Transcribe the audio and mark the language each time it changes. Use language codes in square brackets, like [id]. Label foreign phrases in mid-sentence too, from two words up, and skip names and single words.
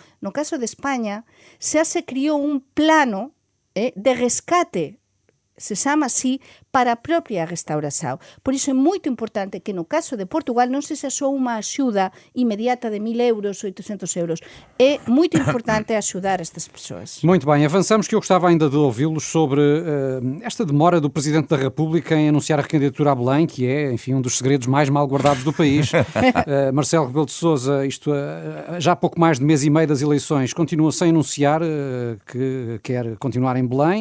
[gl] No caso de España, xa se criou un plano de rescate, se chama así, para a propia restauración. Por iso é moito importante que no caso de Portugal non se xa só unha axuda inmediata de 1.000 euros, 800 euros. É moito importante axudar estas persoas. [pt] Muito bem, avançamos, que eu gostava ainda de ouvi-los sobre esta demora do Presidente da República em anunciar a recandidatura a Belém, que é, enfim, um dos segredos mais mal guardados do país. Marcelo Rebelo de Sousa, isto já há pouco mais de mês e meio das eleições, continua sem anunciar que quer continuar em Belém.